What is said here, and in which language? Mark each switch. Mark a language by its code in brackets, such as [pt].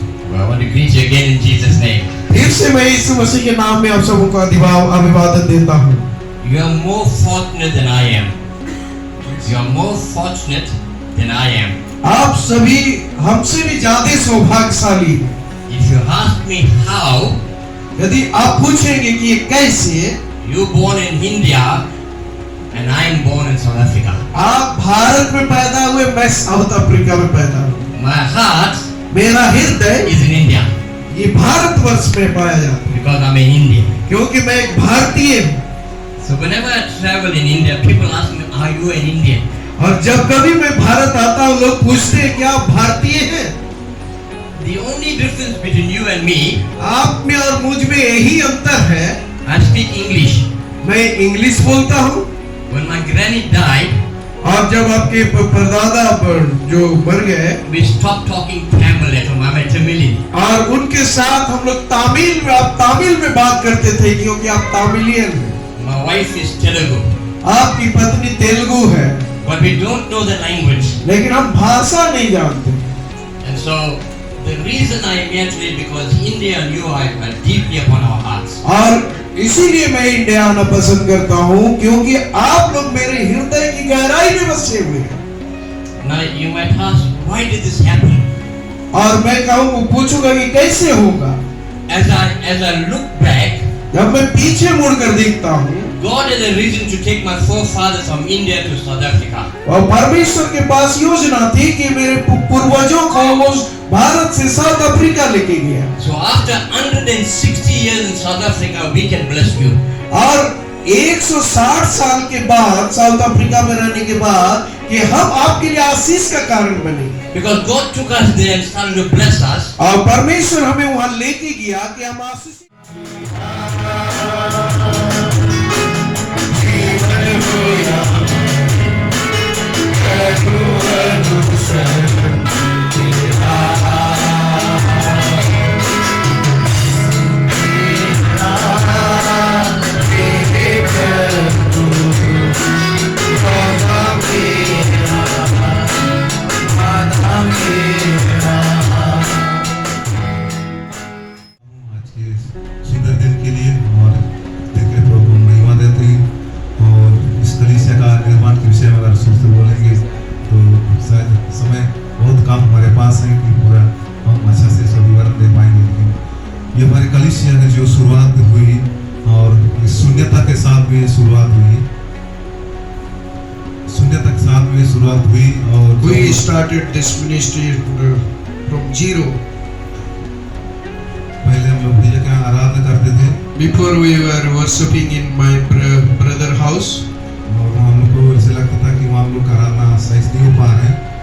[en] Well, I want to greet you again in Jesus' name. [hi] फिर से मैं यीशु मसीह के नाम में आप सबों को अभिवादन देता हूँ। [en] You are more fortunate than I am. You are more fortunate than I am. [hi] आप सभी हमसे भी ज्यादा सौभाग्यशाली हैं। [en] If you ask me how, [hi] यदि आप पूछेंगे कि ये कैसे, [en] you born in India and I am born in South Africa. [hi] आप भारत में पैदा हुए, मैं साउथ अफ्रीका में पैदा हुआ। [en] My heart [hi] मेरा हृदय [en] is in India [hi] ये भारतवर्ष में पाया जाता है [en] because I'm an Indian. [hi] क्योंकि मैं एक भारतीय हूँ। [en] So whenever I travel in India, people ask me, "Are you an Indian?" [hi] और जब कभी मैं भारत आता हूँ लोग पूछते हैं क्या आप भारतीय हैं? [en] The only difference between you and me, [hi] आप में और मुझ में यही अंतर है, [en] I speak English. [hi] मैं इंग्लिश बोलता हूँ [en] When my granny died, [hi] और जब आपके परदादा जो मर गए [en] we stopped talking Tamil at home. I'm a Tamilian. [hi] और उनके साथ हम लोग तमिल में बात करते थे क्योंकि आप तमिलियन हैं। [en] My wife is Telugu, [hi] आपकी पत्नी तेलुगु है [en] but we don't know the language. [hi] लेकिन हम भाषा नहीं जानते। [en] And so the reason I am here today because India and you are deeply upon our hearts. [hi] और इसीलिए मैं इंडिया आना पसंद करता हूँ क्योंकि आप लोग मेरे हृदय की गहराई में बसे हुए हैं। [en] Now you might ask, why did this happen? [hi] और मैं पूछूंगा कि कैसे होगा। [en] As I look back, [hi] जब मैं पीछे मुड़कर देखता हूँ, [en] God had a reason to take my forefathers from India to South Africa. [hi] और परमेश्वर के पास योजना थी कि मेरे पूर्वजों को वो भारत से साउथ अफ्रीका लेके गया। [en] So after 160 years in South Africa, we can bless you. [hi] और 160 साल के बाद साउथ अफ्रीका में रहने के बाद कि हम आपके लिए आशीष का कारण बने। [en] Because God took us there and started to bless us. [hi] और परमेश्वर हमें वहां लेके गया कि हम आशीष सुंदर दिन के लिए और देखिए प्रभु को महिमा देते हैं और इस कलीसिया का निर्माण के विषय में अगर सोचते बोलेंगे तो शायद समय बहुत कम हमारे पास है कि पूरा हम अच्छा से सब विवरण दे पाएंगे, लेकिन ये हमारी कलीसिया की जो शुरुआत हुई और शून्यता के साथ में शुरुआत हुई, शून्यता के साथ में शुरुआत हुई और [en] We started this ministry from zero. [hi] पहले हम लोग भैया का आराधना करते थे। [en] Before we were worshiping in my brother house. [hi] और हम लोग को ऐसे लगता था कि वहाँ हम लोग आराधना सही से नहीं हो पा रहे हैं।